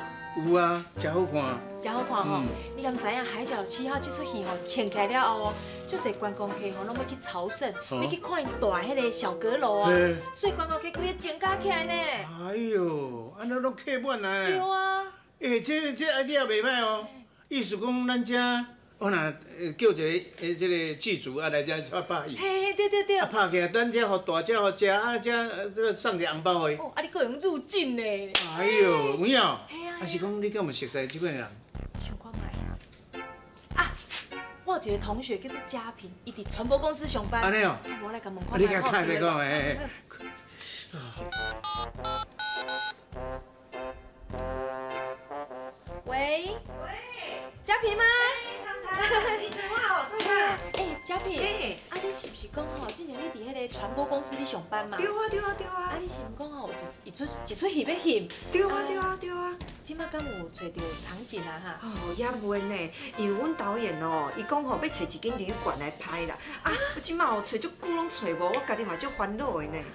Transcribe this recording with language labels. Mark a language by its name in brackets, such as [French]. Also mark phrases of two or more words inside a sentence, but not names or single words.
[Min Nan Chinese] 有啊，真好看。真好看吼！你敢知影《海角七号》这出戏吼，穿开了后哦，足侪观光客吼，拢要去朝圣，要去看因大迄个小阁楼啊，所以观光客规个增加起来呢。哎呦，安尼拢客满啊！对啊。这 idea 袂歹哦，意思讲咱遮。我若叫一个这个剧组啊来遮拍戏，嘿，对。啊拍起来，咱遮互大家互食，啊遮这个送一个红包的。哦，啊你个用入境呢？哎呦，有影？嘿啊。啊是讲你敢有熟悉这款人？想看卖。啊，我有一个同学叫做嘉平，伊伫传播公司上班。安尼哦。我来甲问看。你甲开一讲诶。喂。嘉平吗？你怎么好？这个。嘉平。啊，你是不是讲吼，之前你伫迄个传播公司里上班嘛？对啊。啊，你是毋讲吼，一出戏要翕？对啊。即摆敢有找着场景啊哈？哦，也袂呢，因为阮导演哦，伊讲吼要找一间旅馆来拍啦。啊，即马哦找足久拢找无，我家己嘛足烦恼的呢。